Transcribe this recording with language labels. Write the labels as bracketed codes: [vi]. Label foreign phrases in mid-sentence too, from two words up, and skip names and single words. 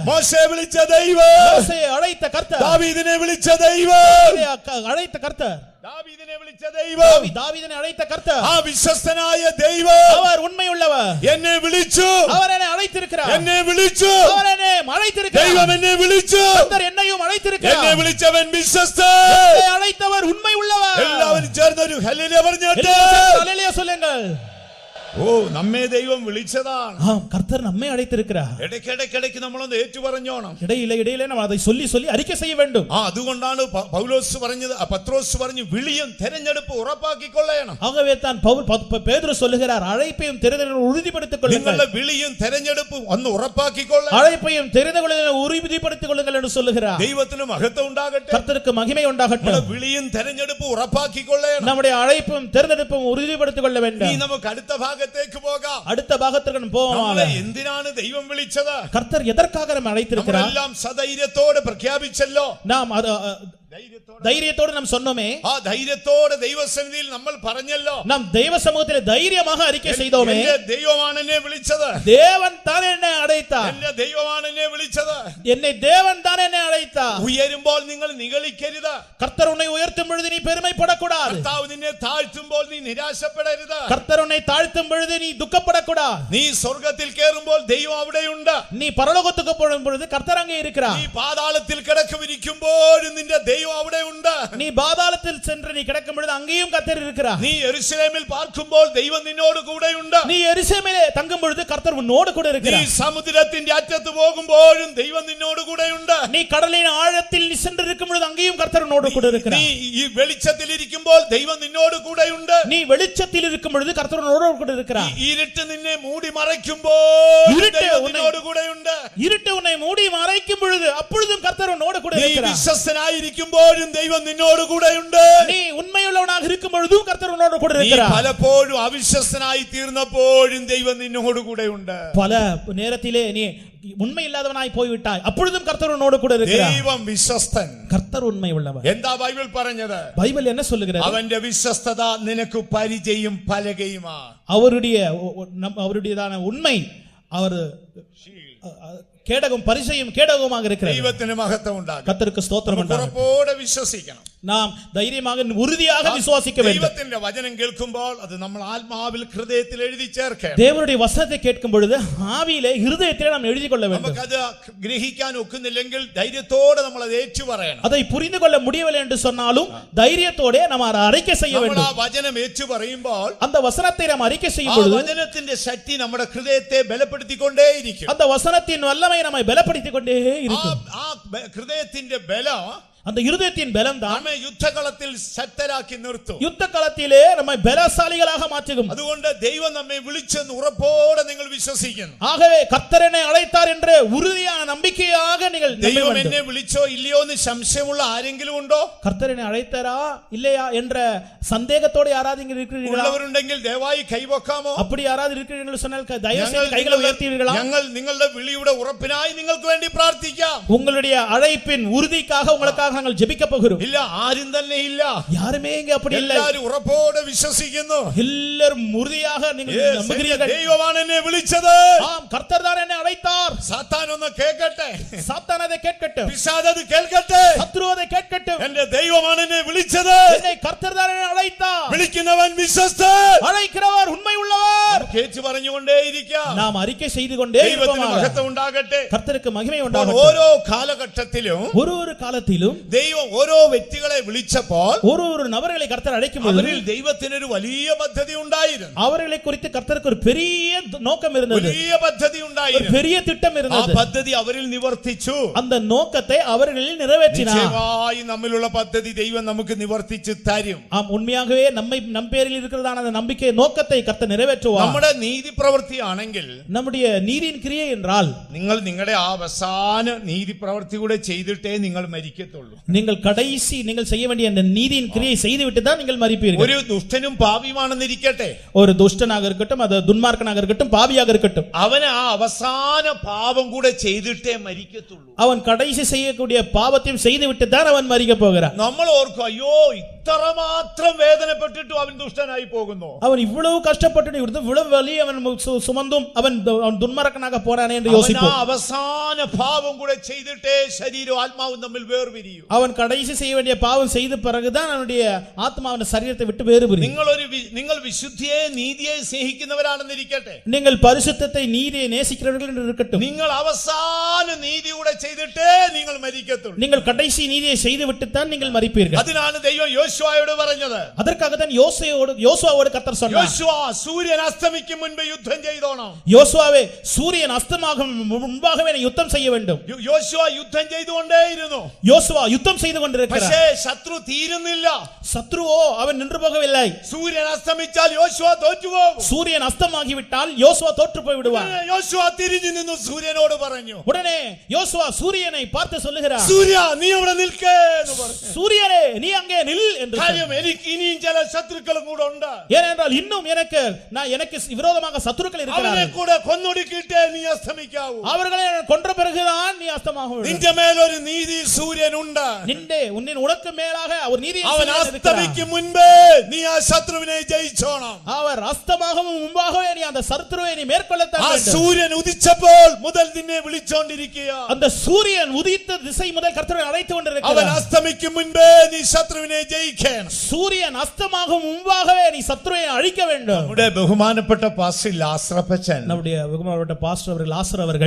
[ml] മോശയെ വിളിച്ച ദൈവം, [ta] மோசேயை அழைத்த கர்த்தர், [ml] ദാവീദിനെ വിളിച്ച ദൈവം, [ta] அழைத்த கர்த்தர், [ml] ദാവീദിനെ വിളിച്ച ദൈവം, [ta] தாவீதை அழைத்த கர்த்தர், [ml] ആ വിശ്വസ്തനായ ദൈവം [ta] அவர் உண்மையுள்ளவர். [ml] എന്നെ വിളിച്ചു, [ta] அவர் என்னை அழைத்திருக்கிறார். [ml] എന്നെ വിളിച്ചു, [ta] அவர் என்னை அழைத்திருக்கிறார். [ml] ദൈവം എന്നെ വിളിച്ചു, [ta] கர்த்தர் என்னையும் அழைத்திருக்கிறார். [ml] എന്നെ വിളിച്ചവൻ വിശ്വസ്തൻ. [ta] என்னை அழைத்தவர் உண்மையுள்ளவர். [ml] എല്ലാവരും ചേർന്ന് ഒരു ഹല്ലേലൂയ പറഞ്ഞിട്ട് [ta] ஹல்லேலூயா சொல்லுங்கள். [ml] ഓ നമ്മെ ദൈവം വിളിച്ചതാണ്. [ta] ஆம், கர்த்தர் நம்மை அழைத்திருக்கிறார். [ml] ഇടയ്ക്കിടയ്ക്ക് നമ്മളൊന്ന് ഏറ്റു പറഞ്ഞോണം. [ta] இடையிலே நாம் அதை சொல்லி அறிக்கை செய்ய வேண்டும். [ml] അതുകൊണ്ടാണ് പൗലോസ് പറഞ്ഞത്, പത്രോസ് പറഞ്ഞു വിളിയും തെരഞ്ഞെടുപ്പ് ഉറപ്പാക്കിക്കൊള്ളണം. [ta] ஆகவே தான் பேதுரு சொல்லுகிறார், அழைப்பையும் தெரிதலும் உறுதிப்படுத்திக் கொள்ளுங்கள். [ml] നിങ്ങളുടെ വിളിയും തെരഞ്ഞെടുപ്പും ഒന്ന് ഉറപ്പാക്കിക്കൊള്ളണം. [ta] அழைப்பையும் தெரிதலும் உறுதிப்படுத்திக் கொள்ளுங்கள் என்று சொல்லுகிறார். [ml] ദൈവത്തിന് മഹത്വം ഉണ്ടാകട്ടെ. [ta] கர்த்தருக்கு மகிமை உண்டாகட்டும். [ml] നമ്മുടെ വിളിയും തെരഞ്ഞെടുപ്പും ഉറപ്പാക്കിക്കൊള്ളണം. [ta] நம்முடைய அழைப்பும் தெரிந்தெடுப்பும் உறுதிப்படுத்திக் கொள்ள வேண்டும். [ml] ഇനി നമുക്ക് അടുത്ത ഭാഗത്തേക്ക് പോകാം. [ta] அடுத்த பாகத்திற்கு போவோம். [ml] നമ്മളെ എന്തിനാണ് ദൈവം വിളിച്ചത്? [ta] கர்த்தர் எதற்காக நம்மை அழைத்திருக்கிறார்? [ml] നമ്മളെല്ലാം സധൈര്യത്തോടെ പ്രഖ്യാപിച്ചല്ലോ. [ta] நாம் தைரியத்தோடு நாம் சொன்னோமே, [ml] ആ ധൈര്യത്തോടെ ദൈവസന്നിധിയിൽ നമ്മൾ പറഞ്ഞല്ലോ, [ta] நாம் தெய்வ சமூகத்தில் தைரியமாக அறிக்கை செய்தோமே, [ml] എന്റെ ദൈവമാണ് എന്നെ വിളിച്ചത്, [ta] தேவன் தான் என்னை அழைத்தார், [ml] എന്റെ ദൈവമാണ് എന്നെ വിളിച്ചത്. [ta] என்னை தேவன் தான் என்னை அழைத்தார். [ml] ഉയരുമ്പോൾ നിങ്ങൾ നിഗളിക്കരുത്. [ta] கர்த்தர் உன்னை உயர்த்தும் பொழுது நீ பெருமைப்படக்கூடாது. [ml] കർത്താവ് നിന്നെ താഴ്ത്തുമ്പോൾ നീ നിരാശപ്പെടരുത്. [ta] கர்த்தர் உன்னை தாழ்த்தும் பொழுது நீ துக்கப்படக்கூடாது. [ml] നീ സ്വർഗ്ഗത്തിൽ കയറുമ്പോൾ ദൈവം അവിടെയുണ്ട്. [ta] நீ பரலோகத்துக்கு போகும் பொழுது கர்த்தர் அங்கே இருக்கிறார். [ml] നീ പാതാളത്തിൽ കിടക്കുമ്പോഴും നിന്റെ ദൈവം അവിടെയുണ്ട്. [ta] நீ பாதாளத்தில் சென்று நீ கிடக்கும் பொழுது அங்கேயும் கர்த்தர் இருக்கிறார். [ml] നീ യെരൂശലേമിൽ പാർക്കുമ്പോൾ ദൈവം നിന്നോട് കൂടെയുണ്ട്. [ta] நீ எருசலேமிலே தங்கும் பொழுது கர்த்தர் உன்னோடு கூட [ml] നീ [ta] இருக்கிறார். [ml] സമുദ്രത്തിന്റെ അറ്റത്ത് പോകുമ്പോഴും ദൈവം നിന്നോട് കൂടെയുണ്ട്. [ta] நீ கடலின் ஆழத்தில் நீ சென்று இருக்கும் பொழுது அங்கேயும் கர்த்தர் உன்னோடு கூட [ml] നീ [ta] இருக்கிறார். [ml] ഈ വെളിച്ചത്തിൽ ഇരിക്കുമ്പോൾ ദൈവം നിന്നോട് കൂടെയുണ്ട്. [ta] நீ வெளிச்சத்தில் இருக்கும் பொழுது கர்த்தர் உன்னோடு கூட இருக்கிறார். [ml] ഇരുട്ട് നിന്നെ മൂടി മറയ്ക്കുമ്പോൾ ഇരുട്ട് ദൈവം ഉന്നെ- നിന്നോട് കൂടെയുണ്ട്. [ta] இருட்டு உன்னை மூடி மறைக்கும் பொழுது அப்பொழுதும் கர்த்தர் உன்னோடு கூட [ml] നീ [ta] இருக்கிறார். [ml] വിശ്വസ്തനായിരിക്കുമ്പോഴും ദൈവം നിന്നോട് കൂടെയുണ്ട്. [ta] நீ உண்மையுள்ளவனாக இருக்கும் பொழுதும் கர்த்தர் உன்னோடு கூட [ml] നീ [ta] இருக்கிறார். [ml] പലപ്പോഴും അവിശ്വസ്തനായി തീർന്നപ്പോഴും ദൈവം നിന്നോട് കൂടെയുണ്ട്. [ta] பல நேரத்திலே நீ உண்மை இல்லாதவனாய் போய்விட்டாய், அப்பொழுதும் கர்த்தர் உன்னோடு கூட இருக்கிறார். [ml] ദൈവം വിശ്വസ്തൻ. [ta] கர்த்தர் உண்மை உள்ளவர். [ml] എന്താ ബൈബിൾ പറഞ്ഞത്? [ta] பைபிள் என்ன சொல்லுகிறது? [ml] അവന്റെ വിശ്വസ്തത നിനക്ക് പരിചയം പലകയുമാ. [ta] அவருடையதான உண்மை அவர் கேடகம் பரிசையும் கேடகமாக இருக்கிறது. [ml] ദൈവത്തിന് മഹത്വം ഉണ്ടാകും. [ta] கர்த்தருக்கு ஸ்தோத்திரம் உண்டாகட்டும். [ml] ഉറപ്പോടെ വിശ്വസിക്കണം. [ta] நாம் தைரியமாக உறுதியாக விசுவாசிக்க வேண்டும். [ml] ദൈവത്തിന്റെ വചനം കേൾക്കുമ്പോൾ അത് നമ്മൾ ആത്മാവിൽ ഹൃദയത്തിൽ എഴുതി ചേർക്കണം. [ta] தேவனுடைய வசனத்தை கேட்கும் பொழுது ஆவியிலே இருதயத்திலே நாம் எழுதி கொள்ள வேண்டும். [ml] നമുക്കത് ഗ്രഹിക്കാൻ ഒക്കുന്നില്ലെങ്കിൽ ധൈര്യത്തോടെ നമ്മൾ അത് ഏറ്റു പറയണം. [ta] அதை புரிந்து கொள்ள முடியவில்லை என்று சொன்னாலும் தைரியத்தோടെ நாம் அறிக்கை செய்ய [ml] നമ്മൾ [ta] வேண்டும். [ml] ആ വചനം ഏറ്റു പറയുമ്പോൾ [ta] அந்த வசனத்தை நாம் அறிக்கை செய்யும் [ml] ആ [ta] பொழுது [ml] വചനത്തിന്റെ ശക്തി നമ്മുടെ ഹൃദയത്തെ ബലപ്പെടുത്തിക്കൊണ്ടേയിരിക്കും. [ta] அந்த வசனத்தின் வல்லமை நம்மை பலப்படுத்திக் கொண்டே இருக்கும். [ml] ആ ഹൃദയത്തിന്റെ ബലം [ta] அந்த இருதயத்தின் பலம் தான் [ml] നമ്മെ യുദ്ധകളത്തിൽ ശക്തരാക്കി നിർത്തും. [ta] யுத்த களத்திலே நம்மை பலசாலிகளாக மாற்றும். [ml] അതുകൊണ്ട് ദൈവം നമ്മെ വിളിച്ചെന്ന് ഉറപ്പോടെ നിങ്ങൾ വിശ്വസിക്കുന്നു. [ta] ஆகவே கர்த்தர் என்னை அழைத்தார் என்ற உறுதியான நம்பிக்கையாக நீங்கள் நம்ப [ml] ദൈവം [ta] வேண்டும். [ml] എന്നെ വിളിച്ചോ ഇല്ലയോ എന്ന് സംശയമുള്ള ആരെങ്കിലും ഉണ്ടോ? [ta] கர்த்தர் என்னை அழைத்தாரா இல்லையா என்ற சந்தேகத்தோடு யாராவது இங்க இருக்கிறீர்களா? [ml] ഉള്ളവരുണ്ടെങ്കിൽ ദയവായി കൈവക്കാമോ? [ta] அப்படி யாராவது இருக்கிறீர்கள் சொன்னால் தயவு செய்து கைகளை உயர்த்துவீர்களா? [ml] ഞങ്ങൾ നിങ്ങളുടെ വിളിയുടെ ഉറപ്പിനായി നിങ്ങൾക്ക് വേണ്ടി പ്രാർത്ഥിക്കാം. [ta] உங்களுடைய அழைப்பின் உறுதிக்காக உங்களுக்காக நாங்கள் ஜெபிக்க போகிறோம். [ml] ഇല്ല, ആരും തന്നെ ഇല്ല. [ta] யாருமே இங்க அப்படி இல்லை. [ml] എല്ലാവരും ഉറപ്പോടെ വിശ്വസിക്കുന്നു. [ta] எல்லாரும் உறுதியாக நீங்கள் நம்புகிறீர்கள். [ml] ദൈവമാണ് എന്നെ വിളിച്ചത്. [ta] ஆம், கர்த்தர் தான் என்னை அழைத்தார். [ml] സാത്താൻ ഒന്ന് കേൾക്കട്ടെ, [ta] சாத்தான் அதை கேட்கட்டும், [ml] പിശാച് അത് കേൾക്കട്ടെ. [ta] சத்ரு அதை கேட்கட்டும். [ml] എന്റെ ദൈവമാണ് എന്നെ വിളിച്ചത്. [ta] என்னை கர்த்தர் தான் என்னை அழைத்தார். [ml] വിളിക്കുന്നവൻ വിശ്വസ്തൻ, [ta] அழைக்கிறவர் உண்மை உள்ளவர். [ml] കേച്ചു പറഞ്ഞുകൊണ്ടേയിരിക്കാം. [ta] நாம் அறிக்கை செய்து கொண்டே [ml] ദൈവത്തിന് [ta] இருப்போம். [ml] മഹത്വം ഉണ്ടാകട്ടെ. [ta] கர்த்தருக்கு மகிமை [ml] അപ്പോൾ [ta] உண்டாகட்டும். [ml] ഓരോ കാലഘട്ടത്തിലും [ta] ஒரு காலத்திலும் [ml] ദൈവം ഓരോ വ്യക്തികളെ വിളിച്ചപ്പോൾ [ta] ஒரு நபர்களை கர்த்தர் அழைக்கும் பொழுது [ml] അവരിൽ ദൈവത്തിനൊരു വലിയ പദ്ധതി ഉണ്ടായിരുന്നു. [ta] அவர்களை குறித்து கர்த்தருக்கு ஒரு பெரிய நோக்கம் இருந்தது, [ml] വലിയ പദ്ധതി [ta] ஒரு [ml] ഉണ്ടായിരുന്നു. [ta] பெரிய திட்டம் [ml] ആ [ta] இருந்தது. [ml] പദ്ധതി അവരിൽ നിവർത്തിച്ചു. [ta] அந்த நோக்கத்தை அவர்களில் நிறைவேற்றினார். [ml] നിശ്ചയമായി നമ്മിലുള്ള പദ്ധതി ദൈവം നമുക്ക് നിവർത്തിച്ചു തരും. [ta] ஆம், உண்மையாகவே நம் பேரில் இருக்கிறதான அந்த நம்பிக்கை நோக்கத்தை கர்த்தர் நிறைவேற்றுவார். [ml] നമ്മുടെ നീതി പ്രവൃത്തിയാണെങ്കിൽ [ta] நம்முடைய நீதியின் கிரியை என்றால் [ml] നിങ്ങൾ നിങ്ങളുടെ ആ അവസാന നീതി പ്രവൃത്തി കൂടെ ചെയ്തിട്ടേ നിങ്ങൾ മരിക്കത്തുള്ളൂ. [ta] நீங்கள் கடைசி நீங்கள் செய்ய வேண்டிய அந்த நீதியின் கிரியை செய்துவிட்டு தான் நீங்கள் மரிப்பீர்கள். [ml] ഒരു ദുഷ്ടനും പാപിയുമാണെന്നിരിക്കട്ടെ, [ta] ஒரு துஷ்டனாக இருக்கட்டும், அது துன்மார்க்கனாக இருக்கட்டும், பாவியாக இருக்கட்டும், [ml] അവന് ആ അവസാന പാപം കൂടെ ചെയ്തിട്ടേ മരിക്കത്തുള്ളൂ. [ta] அவன் கடைசி செய்யக்கூடிய பாவத்தையும் செய்துவிட்டு தான் அவன் மரிக்க போகிறான். [ml] നമ്മൾ ഓർക്കും, അയ്യോ ഇത്രമാത്രം വേദനപ്പെട്ടിട്ടും അവൻ ദുഷ്ടനായി പോകുന്നു. [ta] அவன் இவ்வளவு கஷ்டப்பட்டு இவ்வளவு வலி அவன் சுமந்தும் அவன் துன்மார்க்கனாக போறானே என்று [ml] അവൻ ആ [ta] யோசிப்போம். [ml] അവസാന പാപം കൂടെ ചെയ്തിട്ടേ ശരീരവും ആത്മാവും തമ്മിൽ വേർപിരിയും. [ta] அவன் கடைசி செய்ய வேண்டிய பாவம் செய்த பிறகுதான் அவனுடைய ஆத்மா அவன் சரீரத்தை விட்டு வேறுபிரியும். [ml] നിങ്ങൾ വിശുദ്ധിയെ നീതിയെ സ്നേഹിക്കുന്നവരാണെന്നിരിക്കട്ടെ, [ta] நீங்கள் பரிசுத்தத்தை நீதியை நேசிக்கிறவர்கள் என்று இருக்கட்டும், [ml] നിങ്ങൾ അവസാന നീതി കൂടെ ചെയ്തിട്ടേ നിങ്ങൾ മരിക്കത്തുള്ളൂ. [ta] நீங்கள் கடைசி நீதியை செய்து விட்டுத்தான் நீங்கள் மரிப்பீர்கள். [ml] അതിനാണ് ദൈവം യോശുവയോട് പറഞ്ഞത്. [ta] அதற்காகத்தான் யோசுவாவோடு கர்த்தர் சொன்னார், [ml] യോശുവ സൂര്യൻ അസ്തമിക്കും മുൻപ് യുദ്ധം ചെയ്തോണം. [ta] யோசுவாவே சூரியன் அஸ்தமாகும் முன்பாகவே நீ யுத்தம் செய்ய வேண்டும். [ml] യോശുവ യുദ്ധം ചെയ്തുകൊണ്ടേയിരുന്നു. [ta] யோசுவா யுத்தம் செய்து கொண்டிருக்கிறார். [ml] പക്ഷേ ശത്രു തീരുന്നില്ല. [ta] சத்ருவோ அவன் நின்று போகவில்லை. [ml] സൂര്യൻ അസ്തമിച്ചാൽ യോശുവ തോറ്റുപോകും. [ta] சூரியன் அஸ்தமாகிவிட்டால் யோசுவா தோற்று போய் விடுவார். [ml] യോശുവ തിരിഞ്ഞു നിന്നു സൂര്യനോട് പറഞ്ഞു, [ta] உடனே யோசுவா சூரியனை பார்த்து சொல்லுகிறார், [ml] സൂര്യ നീ അവിടെ നിൽക്കേ എന്ന് പറഞ്ഞു. [ta] சூரியனே நீ அங்கே நில் என்று சொன்னார். [ml] കാര്യം എനിക്ക് ഇനിയും ചില ശത്രുക്കളും കൂടെ ഉണ്ട്. [ta] ஏனென்றால் இன்னும் எனக்கு விரோதமாக சத்துருக்கள் [ml] അവരെ [ta] இருக்கிறார்கள். [ml] കൂടെ കൊന്നൊടുക്കിയിട്ടേ നീ അസ്തമിക്കാവൂ. [ta] அவர்களை கொன்ற பிறகுதான் நீ அஸ்தமாக வேண்டும். [ml] നിന്റെ മേലൊരു നീതി സൂര്യനുണ്ട്. [ta] உனக்கு மேலாக ஒரு நீதி [ml] അവൻ അസ്തമിക്കും മുൻപേ നീ ആ ശത്രുവിനെ ജയിച്ചോണം. [ta] அவர் அஸ்தமாகும் முன்பாகவே நீ அந்த சத்துருவை நீ மேற்கொள்ளத்தான் [ml] ആ [ta] வேண்டும். [ml] സൂര്യൻ ഉദിച്ചപ്പോൾ മുതൽ നിന്നെ വിളിച്ചോണ്ടിരിക്കുക. [ta] அந்த சூரியன் உதித்த திசை முதல் கர்த்தரை அழைத்து [ml] അവൻ [ta] கொண்டிருக்கிறார். [ml] അസ്തമിക്കും മുൻപേ നീ ശത്രുവിനെ ജയിക്കണം. [ta] சூரியன் அஸ்தமாகும் முன்பாகவே நீ சத்துருவை அழிக்க வேண்டும். [ml] നമ്മുടെ ബഹുമാനപ്പെട്ട പാസ്റ്റർ ലാസറപ്പച്ചൻ [ta] நம்முடைய வெகுமானப்பட்ட பாஸ்டர் அவர்கள் லாசர் அவர்கள்